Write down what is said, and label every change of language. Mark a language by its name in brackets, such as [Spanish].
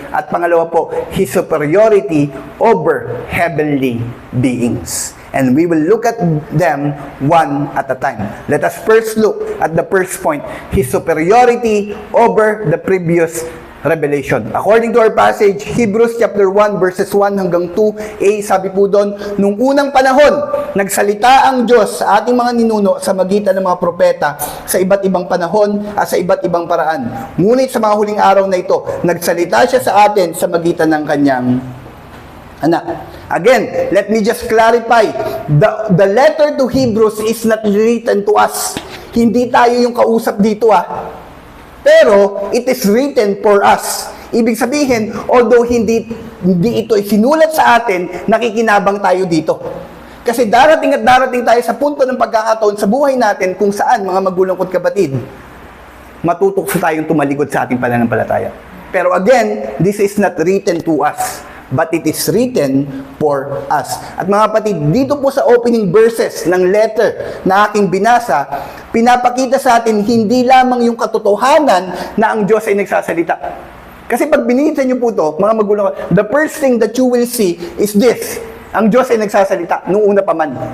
[Filipino] At pangalawa po, [English] His superiority over heavenly beings. And we will look at them one at a time. Let us first look at the first point, His superiority over the previous revelation. According to our passage, [Filipino] Hebrews chapter 1 verses 1 hanggang 2a, sabi po doon, nung unang panahon, nagsalita ang Diyos sa ating mga ninuno sa magitan ng mga propeta sa iba't ibang panahon at sa iba't ibang paraan. Ngunit sa mga huling araw na ito, nagsalita siya sa atin sa magitan ng kanyang anak. [English] Again, let me just clarify, the letter to Hebrews is not written to us. [Filipino] Hindi tayo yung kausap dito Pero, [English] it is written for us. [Filipino] Ibig sabihin, although hindi ito sinulat sa atin, nakikinabang tayo dito. Kasi darating at darating tayo sa punto ng pagkakataon sa buhay natin kung saan, mga magulang ko't kapatid, matutukso tayong tumalikod sa ating pananampalataya. [English] Pero again, this is not written to us, but it is written for us. [Filipino] At mga kapatid, dito po sa [English] opening verses [Filipino] ng letter na aking binasa, pinapakita sa atin hindi lamang yung katotohanan na ang Diyos ay nagsasalita. Kasi pag binisa niyo po ito, mga magulang, [English] the first thing that you will see is this: [Filipino] ang Diyos ay nagsasalita, nung una pa man.